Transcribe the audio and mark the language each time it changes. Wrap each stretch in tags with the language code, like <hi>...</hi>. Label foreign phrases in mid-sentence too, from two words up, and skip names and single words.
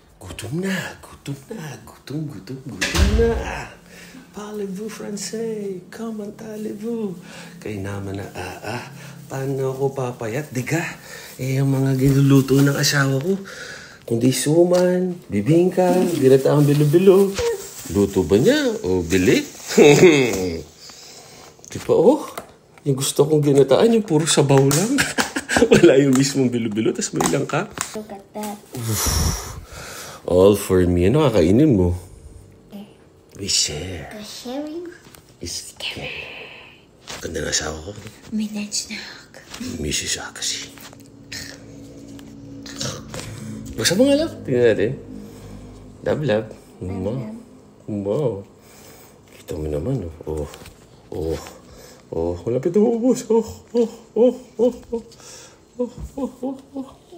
<tl>Gutom na, gutom na, gutom na.</tl> <fr>Parlez-vous français? Comment allez-vous?</fr> <tl>Kaya naman na, paano ako papayat? Diga, yung mga ginuluto ng asawa ko. Kundi suman, bibingka, ginataang bilo-bilo. Luto ba niya o bili? Di ba, yung gusto kong ginataan, yung puro sabaw lang. Wala yung mismong bilo-bilo, tas may ilang ka.</tl> <en>Look at that. All for me.</en> <tl>Ano kakainin mo?</tl> <en>We share. The sharing Is care.</en> <tl>Ganda ng asawa ko.</tl> <en>midnight snack.</en> <tl>Mrs. kasi. Basta mga love. Tingnan natin.</tl> <en>Love. Wow.</en> <tl>Kita mo naman, malapit na ubos.</tl>